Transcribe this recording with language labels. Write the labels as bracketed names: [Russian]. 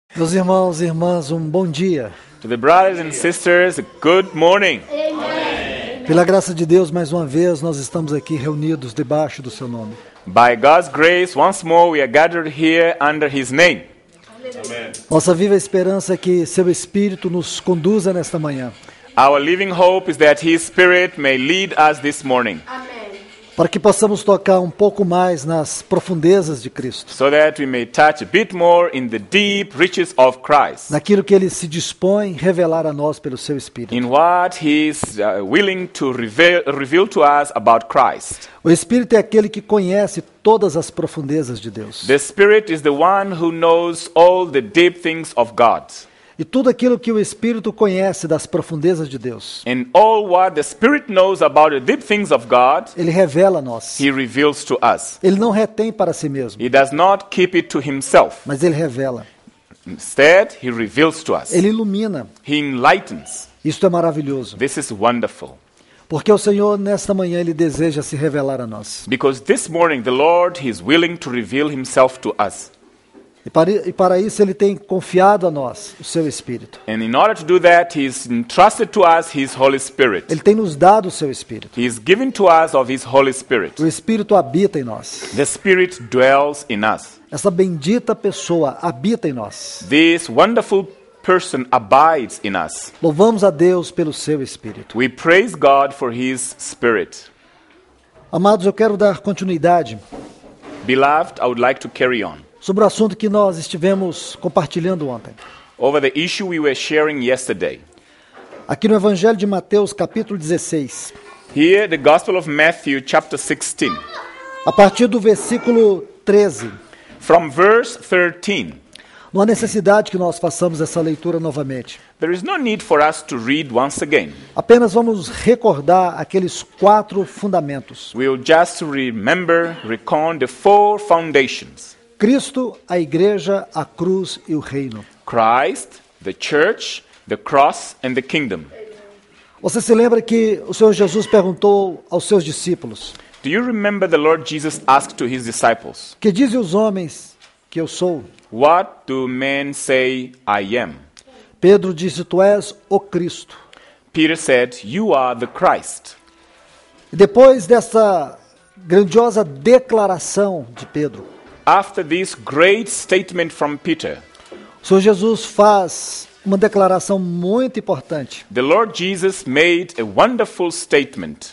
[Portuguese] Meus irmãos e irmãs, bom dia. [English] To the brothers and sisters, good morning. [Portuguese] Pela graça de Deus, mais uma vez, nós estamos aqui reunidos debaixo do seu nome. [English] By God's grace, once more we are gathered here under His name. Amen. [Portuguese] Nossa viva esperança é que seu Espírito nos conduza nesta manhã, [English] Our living hope is that His Spirit may lead us this morning, [Portuguese] para que possamos tocar um pouco mais nas profundezas de Cristo, [English] so that we may touch a bit more in the deep riches of Christ, [Portuguese] naquilo que Ele se dispõe a revelar a nós pelo seu Espírito. [English] in what He is willing to reveal to us about Christ. [Portuguese] O Espírito é aquele que conhece todas as profundezas de Deus. [English] The Spirit is the one who knows all the deep things of God. [Portuguese] E tudo aquilo que o Espírito conhece das profundezas de Deus, [English] And all what the Spirit knows about the deep things of God, [Portuguese] Ele revela a nós. [English] He reveals to us. [Portuguese] Ele não retém para si mesmo, [English] He does not keep it to Himself. [Portuguese] mas Ele revela. [English] Instead, He reveals to us. [Portuguese] Ele ilumina. [English] He enlightens. [Portuguese] Isto é maravilhoso. [English] This is wonderful. [Portuguese] Porque o Senhor, nesta manhã, Ele deseja se revelar a nós. [English] Because this morning, the Lord, He is willing to reveal Himself to us. [Portuguese] E para isso, Ele tem confiado a nós o seu Espírito. [English] And in order to do that, He has entrusted to us His Holy Spirit. [Portuguese] Ele tem nos dado o seu Espírito. [English] He is given to us of His Holy Spirit. [Portuguese] O Espírito habita em nós. [English] The Spirit dwells in us. [Portuguese] Essa bendita pessoa habita em nós. [English] This wonderful person abides in us. [Portuguese] Louvamos a Deus pelo seu Espírito. [English] We praise God for His Spirit. [Portuguese] Amados, eu quero dar continuidade [English] Beloved, I would like to carry on [Portuguese] sobre o assunto que nós estivemos compartilhando ontem. [English] over the issue we were sharing yesterday. [Portuguese] Aqui no Evangelho de Mateus, capítulo 16, [English] Here, the Gospel of Matthew, chapter 16, [Portuguese] a partir do versículo 13. [English] from verse 13. [Portuguese] Não há necessidade que nós façamos essa leitura novamente. [English] There is no need for us to read once again. [Portuguese] Apenas vamos recordar aqueles 4 fundamentos. [English] We'll just recount the 4 foundations. [Portuguese] Cristo, a igreja, a cruz e o reino. [English] Christ, the church, the cross, and the kingdom. [Portuguese] Você se lembra que o Senhor Jesus perguntou aos seus discípulos: [English] Do you remember the Lord Jesus asked to His disciples, [Portuguese] que dizem os homens que eu sou? [English] What do men say I am? [Portuguese] Pedro disse: tu és o Cristo. [English] Peter said, You are the Christ. [Portuguese] E depois dessa grandiosa declaração de Pedro, [English] After this great statement from Peter, [Portuguese] o Senhor Jesus faz uma declaração muito importante. [English] the Lord Jesus made a wonderful statement.